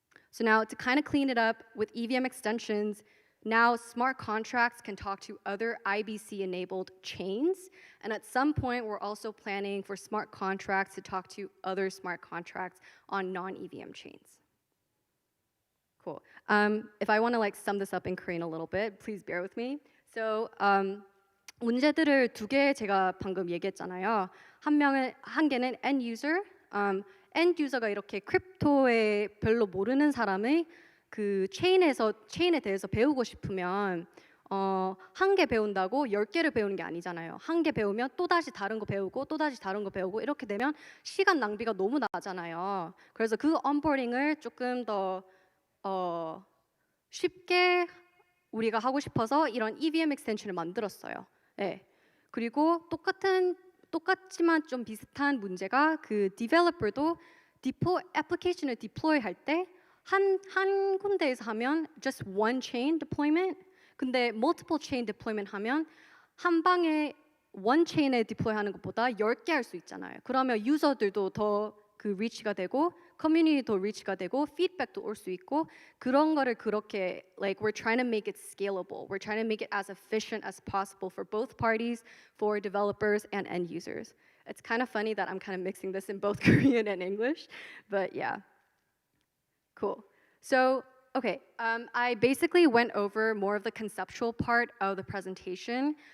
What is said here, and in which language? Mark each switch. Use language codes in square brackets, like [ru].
[en] So now to kind of clean it up with EVM extensions, now smart contracts can talk to other IBC-enabled chains, and at some point we're also planning for smart contracts to talk to other smart contracts on non-EVM chains. Cool. If I want to like sum this up in Korean a little bit, please bear with me. So [ko] 문제들을 두 개 제가 방금 얘기했잖아요. 한 개는 end user. end user가 이렇게 크립토에 별로 모르는 사람의 그 체인에 대해서 배우고 싶으면 한 개 배운다고 10개를 배우는 게 아니잖아요. 한 개 배우면 또 다시 다른 거 배우고 또 다시 다른 거 배우고 이렇게 되면 시간 낭비가 너무 나잖아요. 그래서 그 onboarding을 조금 더 쉽게 우리가 하고 싶어서 이런 EVM extension을 만들었어요. 네. 그리고 똑같지만 좀 비슷한 문제가 그 developer도 애플리케이션을 deploy 할 때 한 군데에서 하면 [en] just one chain deployment. [ko] 근데 [en] multiple chain deployment [ko] 하면 한 방에 one chain에 deploy 하는 것보다 10개 할 수 있잖아요. 그러면 유저들도 더 그 reach가 되고 커뮤니티도 reach가 되고 피드백도 올 수 있고 그런 거를 그렇게 [en] like we're trying to make it scalable. We're trying to make it as efficient as possible for both parties, for developers and end users. It's kind of funny that I'm kind of mixing this in both Korean and English, but yeah. Cool. So, okay, I basically went over more of the conceptual part of the presentation.